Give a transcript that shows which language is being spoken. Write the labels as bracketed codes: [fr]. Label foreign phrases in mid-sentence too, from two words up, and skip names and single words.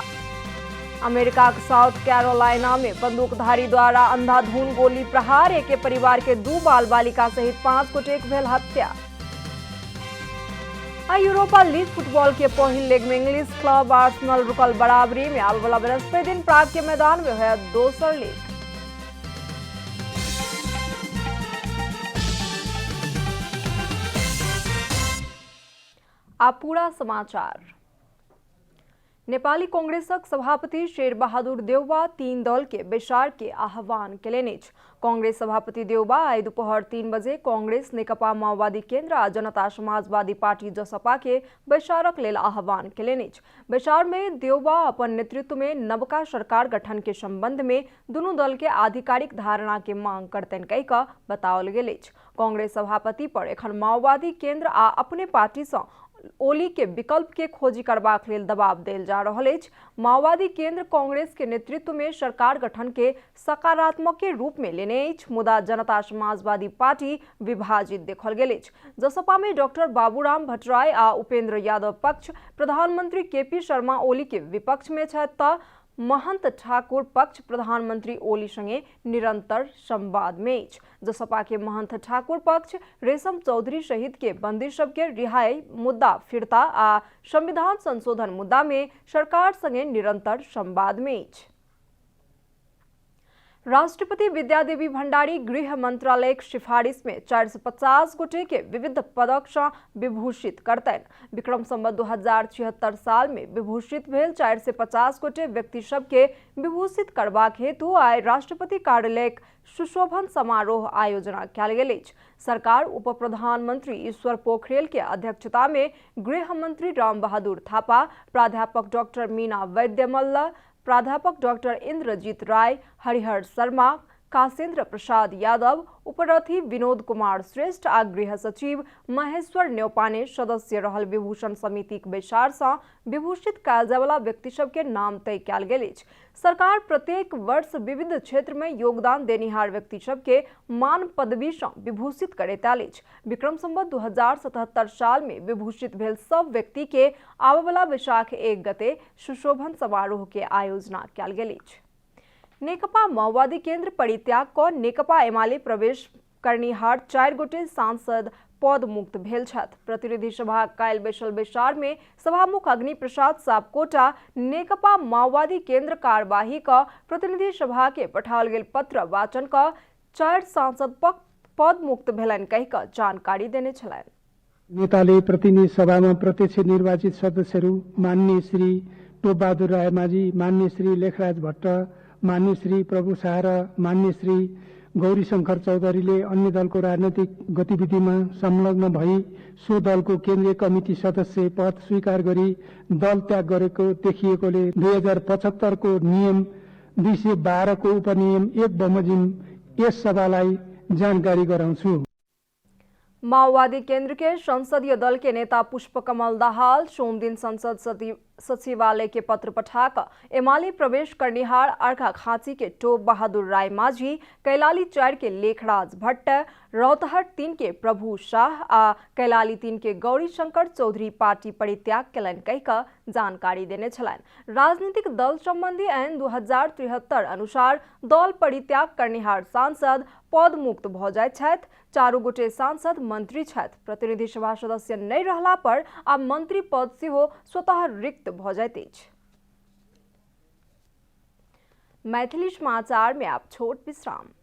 [mai] अमेरिका के साउथ कैरोलिना में बंदूकधारी द्वारा अंधाधुंध गोली प्रहार। एके परिवार के 2 बाल बालिका सहित 5 गोटे भेल हत्या। यूरोपा लीग फुटबॉल के पहिल लेग में इंग्लिश क्लब आर्सेनल रुकल बराबरी में। आबय वाला बृहस्पति दिन प्राग के मैदान में होयत दोसर लीग। आप पूरा समाचार। नेपाली कांग्रेसक सभापति शेर बहादुर देउवा 3 दल के बैसार के आह्वान केलनि अछि। कांग्रेस सभापति देउवा आई दोपहर 3 बजे कांग्रेस, नेकपा माओवादी केन्द्र आ जनता समाजवादी पार्टी जसपा के बैसारक लेल आह्वान केलनि अछि। बैसार में देउवा अपन नेतृत्व में नवका सरकार गठन के संबंध में दुनू दल के आधिकारिक धारणा के मांग करतनि कहि कऽ बताओल गेल अछि। कांग्रेस सभापति पर एखन माओवादी केन्द्र आ अपने पार्टी सँ ओली के विकल्प के खोजी करबाक लेल दबाव देल जा रहल अछि। माओवादी केन्द्र कांग्रेस के नेतृत्व में सरकार गठन के सकारात्मक के रूप में लेने अछि, मुदा जनता समाजवादी पार्टी विभाजित देखल गेल अछि। जसपा में डॉक्टर बाबूराम भट्टराई आ उपेंद्र यादव पक्ष, प्रधानमंत्री केपी शर्मा ओली के विपक्ष में छथि तऽ महंत ठाकुर पक्ष प्रधानमंत्री ओली संगे निरंतर संवाद में अछि। जसपा के महंत ठाकुर पक्ष रेशम चौधरी सहित के बंदी सब के रिहाई मुद्दा फिरता आ संविधान संशोधन मुद्दा में सरकार संगे निरंतर संवाद में अछि। राष्ट्रपति विद्यादेवी भण्डारी गृह मंत्रालय सिफारिश में 4 से 50 गोटे के विविध पदक सँ विभूषित करतनि। विक्रम संवत 2076 साल में विभूषित भेल 4 से 50 गोटे व्यक्ति सब के विभूषित करबाक हेतु आई राष्ट्रपति कार्यालय सुशोभन समारोह आयोजना कयल गेल अछि। सरकार उप प्रधानमंत्री ईश्वर पोखरेल के अध्यक्षता में गृह मंत्री राम बहादुर थापा, प्राध्यापक डॉक्टर मीना वैद्यमल्ल, प्राध्यापक डॉक्टर इंद्रजीत राय, हरिहर शर्मा, कासेंद्र प्रसाद यादव, उपरथी विनोद कुमार श्रेष्ठ आ गृह सचिव महेश्वर न्यौपाने सदस्य रहल विभूषण समिति के बैसार सँ विभूषित कयल जाय वाला व्यक्ति सब के नाम तय कयल गेल अछि। सरकार प्रत्येक वर्ष विविध क्षेत्र में योगदान देनिहार व्यक्ति सब के मान पदवी सँ विभूषित करैत आयल अछि। विक्रम संवत 2077 साल में विभूषित भेल सब व्यक्ति के आबय वाला वैशाख 1 गते सुशोभन समारोह के आयोजना कयल गेल अछि। नेकपा माओवादी केन्द्र परित्याग कऽ नेकपा एमाले प्रवेश करनिहार 4 गोटे सांसद पद मुक्त भेल छथि। प्रतिनिधि सभा काल्हि बैसल बैसार में सभामुख अग्नि प्रसाद सापकोटा नेकपा माओवादी केन्द्र कार्यवाही कऽ प्रतिनिधि सभा के पठाओल गेल पत्र वाचन कऽ 4 सांसद पद मुक्त भेलनि कहि कऽ जानकारी देने छलनि। [ne] नेताले प्रतिनिधि सभामा प्रत्यक्ष निर्वाचित सदस्यहरू माननीय श्री टोपबहादुर रायमाझी, माननीय श्री लेखराज भट्ट, माननीय श्री प्रभु शाह र माननीय श्री गौरीशंकर चौधरीले अन्य दलको राजनैतिक गतिविधिमा संलग्न भई सो दलको केन्द्रीय कमिटी सदस्य पद स्वीकार गरी दल त्याग गरेको देखिएकोले 2075 को नियम 212 को उपनियम 1 बमोजिम यस सभालाई जानकारी गराउँछु। [mai] माओवादी केन्द्र के संसदीय दल के नेता पुष्पकमल दाहाल सोमदिन संसद सचिवालय के पत्र पठाकर एमाले प्रवेश करनिहार अर्घाखाँची के टोप बहादुर राय माझी, कैलाली 4 के लेखराज भट्ट, रौतहट 3 के प्रभु शाह आ कैलाली 3 के गौरीशंकर चौधरी पार्टी परित्याग केलनि कहि कऽ जानकारी देने छलनि। राजनीतिक दल संबंधी ऐन 2073 अनुसार दल परित्याग करनिहार सांसद पद मुक्त भऽ जाइत छथि। 4 गोटे सांसद मंत्री छथि। प्रतिनिधि सभा सदस्य नहि रहला पर आब मंत्री पद सेहो स्वतः रिक्त भऽ जाइत अछि। मैथिली समाचार में आप छोट विश्राम।